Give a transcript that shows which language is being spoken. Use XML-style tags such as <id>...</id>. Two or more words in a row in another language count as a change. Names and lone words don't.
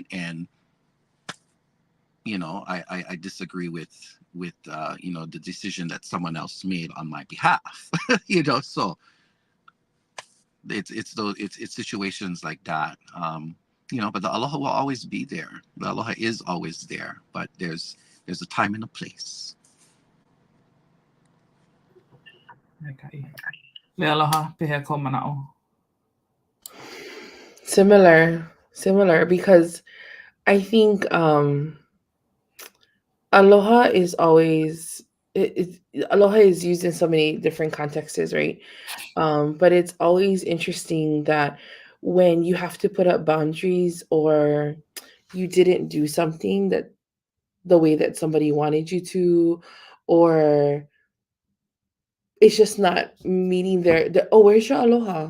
<en>And I disagree with the decision that someone else made on my behalf. So it's situations like that. But the aloha will always be there. The aloha is always there, but there's a time and a place. Okay.</en> <haw>Leialoha, pehea ko mana'o.</haw> <en>Similar, because I think aloha is always aloha is used in so many different contexts, right? But it's always interesting that when you have to put up boundaries, or you didn't do something that the way that somebody wanted you to, or it's just not meeting oh, where's your aloha?</en>